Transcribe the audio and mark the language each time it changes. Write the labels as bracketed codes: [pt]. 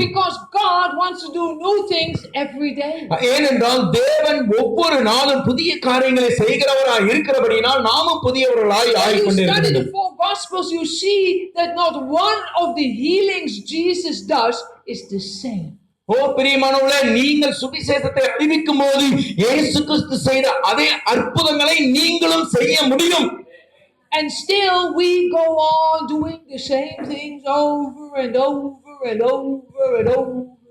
[en] Because God wants to do new things every day. [ta] ஏனென்றால் தேவன் ஒவ்வொரு நாளும் புதிய காரியங்களை செய்கிறவராய் இருக்கிறபடியால் நாமும் புதியவர்களாய் ஆகிக் கொண்டே [en] When you study the [ta] இருக்கிறோம். [en] 4 Gospels, you see that not one of the healings Jesus does is the same. [ta] ஓ பிரியமானவர்களே, நீங்கள் சுவிசேஷத்தை அறிவிக்கும் போது இயேசு கிறிஸ்து செய்த அதே அற்புதங்களை நீங்களும் செய்ய முடியும். [en] And still we go on doing the same things over and over and over and over and over.